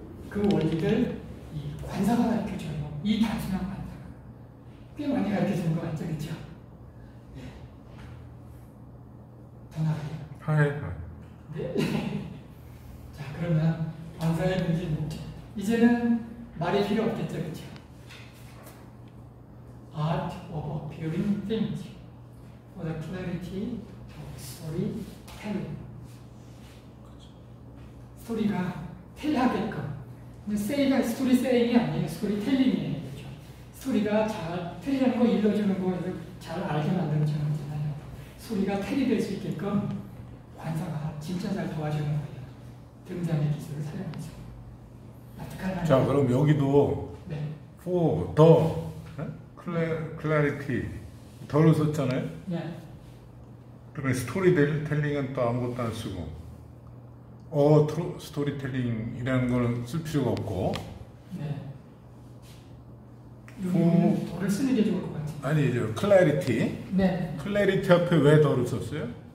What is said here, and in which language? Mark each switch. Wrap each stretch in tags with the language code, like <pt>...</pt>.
<ko>그 원리를 이 관사가 가르쳐줘요. 이 단순한 관사가. 꽤 많이 가르쳐주는 거 맞죠? 그렇죠? 네. 더 나가요. 네. 자, 그러면 관사의 문제는 이제는 말이 필요 없겠죠, 그렇죠?</ko> <en>Art of appearing things for the clarity of storytelling.</en> <ko>스토리가 텔하게끔. 근데 say가 스토리 saying이 아니에요. 스토리 텔링이에요. 그렇죠? 스토리가 잘 텔이라는 거 일러주는 거에서 잘 알게 만들어주는 거잖아요. 스토리가 텔이 될 수 있게끔 관사가 진짜 잘 도와주는 거예요. 등장의 기술을 사용해서. 자, 그럼 여기도 네. for the clarity 더를 썼잖아요. 네. 그러면 스토리텔링은 또 아무것도 안 쓰고 스토리텔링이라는 거는 쓸 필요가 없고. 네. 여기는 더를 쓰는 게 좋을 것 같아요. 아니, 저 clarity. 네. clarity 앞에 왜 더를 썼어요?</ko>